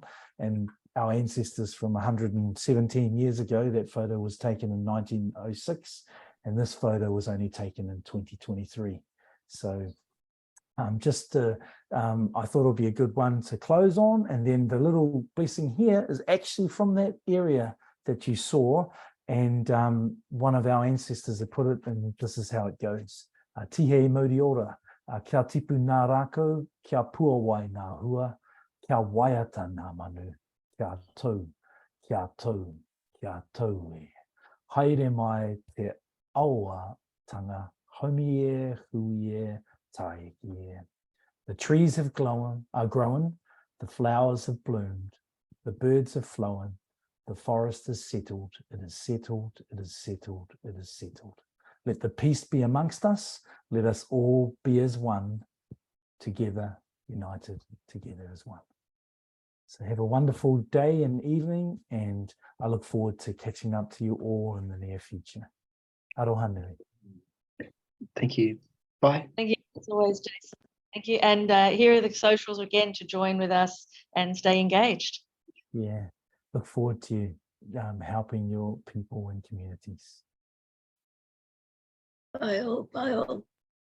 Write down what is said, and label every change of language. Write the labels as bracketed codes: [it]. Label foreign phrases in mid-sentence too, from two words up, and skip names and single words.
[en] And our ancestors from 117 years ago, that photo was taken in 1906, and this photo was only taken in 2023. So I thought it would be a good one to close on. And then the little blessing here is actually from that area that you saw. And one of our ancestors had put it, and this is how it goes. [mi] Tihe mauri ora, kia tipu nā rākau, kia puawai nā hua, kia waiata nā manu, kia tau, kia tau, kia tau e. Haere mai te aua tanga, homi e, hui e, tai e. [en] The trees have grown, the flowers have bloomed, the birds have flown, the forest is settled, it is settled, it is settled, it is settled. Let the peace be amongst us, let us all be as one, together, united, together as one. So have a wonderful day and evening, and I look forward to catching up to you all in the near future. [mi] Aroha nui. [en] Thank you. Bye. Thank you, as always, Jason. Thank you. And here are the socials again to join with us and stay engaged. Yeah, look forward to helping your people and communities. Bye all. Bye all.